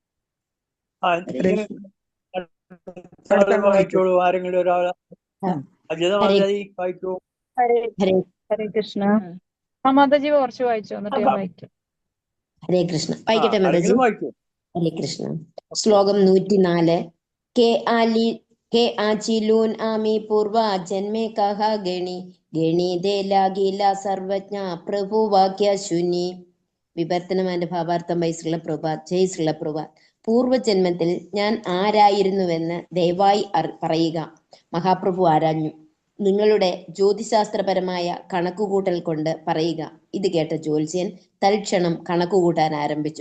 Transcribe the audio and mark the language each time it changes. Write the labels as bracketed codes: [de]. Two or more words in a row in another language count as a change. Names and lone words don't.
[ml] വായിച്ചോളൂ. ആരെങ്കിലും ഒരാൾ വായിച്ചോളൂ. ഹരേ കൃഷ്ണ. മാതാജി കുറച്ച് വായിച്ചു എന്നിട്ട് ഞാൻ വായിക്കും. ഹരേ കൃഷ്ണ. വായിക്കട്ടെ മാതാജി. വായിക്കൂ. ഹരേ കൃഷ്ണ. ശ്ലോകം 104. [bn] কে আছিলুন আমি পূর্ব জন্মে কহ গণি গণি দে লাগিলা সর্বজ্ঞ প্রভু বাক্য শুনি. [ml] വിവർത്തനമാന്റെ ഭാവാർത്ഥം ബൈ ശ്രീല പ്രഭാത്. ജയ് ശ്രീല പ്രഭാത്. പൂർവജന്മത്തിൽ ഞാൻ ആരായിരുന്നുവെന്ന് ദയവായി പറയുക. മഹാപ്രഭു ആരാഞ്ഞു. നിങ്ങളുടെ ജ്യോതിശാസ്ത്രപരമായ കണക്കുകൂട്ടൽ കൊണ്ട് പറയുക. ഇത് കേട്ട ജ്യോത്സ്യൻ തൽക്ഷണം കണക്കുകൂട്ടാൻ ആരംഭിച്ചു.